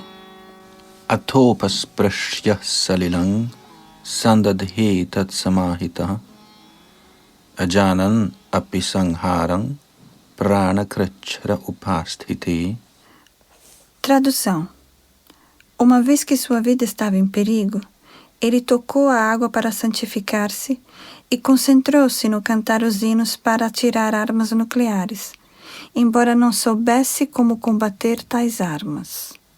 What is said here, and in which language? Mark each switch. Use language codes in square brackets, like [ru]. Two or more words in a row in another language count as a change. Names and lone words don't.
[sa] Athopas prashya salilang sandadhe tat samahita ajanan api sangharang pranakrachara upasthite. [pt] Tradução: uma vez que sua vida estava em perigo, ele tocou a água para santificar-se e concentrou-se no cantar os hinos para atirar armas nucleares, embora não soubesse como combater tais armas.